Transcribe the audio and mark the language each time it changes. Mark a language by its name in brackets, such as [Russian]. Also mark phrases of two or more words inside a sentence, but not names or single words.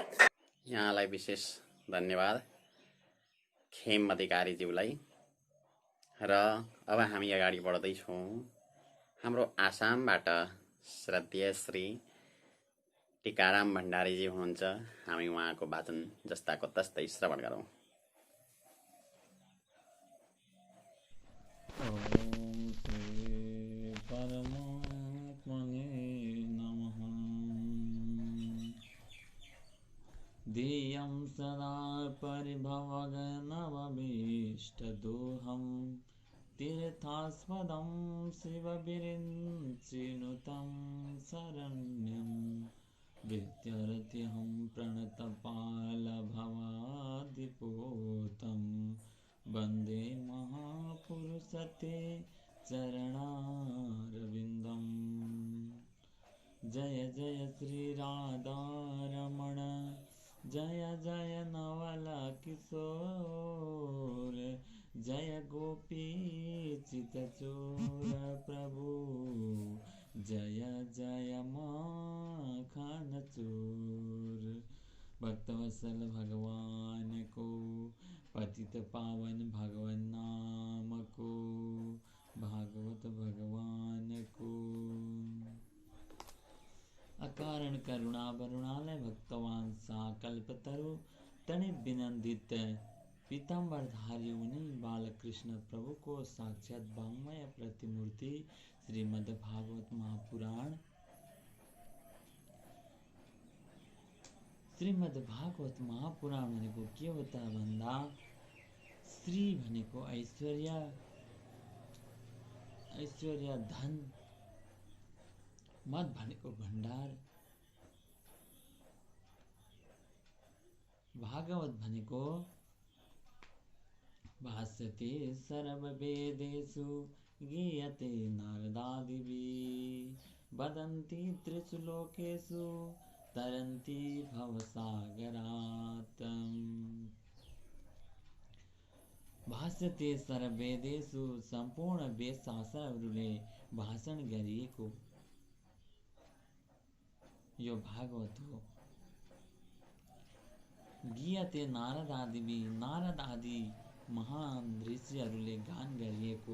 [Nepali] यहाँलाई विशेष धन्यवाद खेम अधिकारीज्यूलाई। र अब हामी अगाडि बढ्दैछौँ। हाम्रो आसामबाट श्रद्धेय श्री टिकाराम भण्डारीजी हुनुहुन्छ। हामी उहाँको वाचन जस्ताको तस्तै श्रवण गरौँ। [Sanskrit] ध्येयं सदा परिभवगनवभीष्टदोहं तीर्थास्पदं शिवविरिञ्चिनुतं शरण्यं विद्यार्थ्यहं प्रणतपालभवादिपूतं वन्दे महापुरुषते चरणारविन्दम्। [Hindi] जय जय श्रीराधारमण, जय जय नवल किशोर, जय गोपी चितचोर प्रभु, जय जय माखन चोर। भक्तवत्सल भगवान को, पतित पावन भगवान नाम को, भागवत भगवान को। अकारण करुणा वरुणालय भक्तवान सा कल्पतरु, तनि विनंदित पीताम्बरधारी उन्हीं बालकृष्ण प्रभु को साक्षात वाङ्मय प्रतिमूर्ति श्रीमद् भागवत महापुराण। [Nepali] श्रीमद् भागवत महापुराण भनेको के हो त भन्दा, श्री भनेको ऐश्वर्य धन, मत भनेको भण्डार, भागवत भनेको [Sanskrit] भाष्यते सर्ववेदेषु गीयते नारदादिभिः, वदन्ति त्रिषु लोकेषु तरन्ति भवसागरात्। भाष्यते सर्ववेदेषु [Nepali] सम्पूर्ण वेद शास्त्रहरूले भाषण गरिएको यो भागवत हो। गीयते नारद आदि महान ऋषिहरूले गान गरिएको।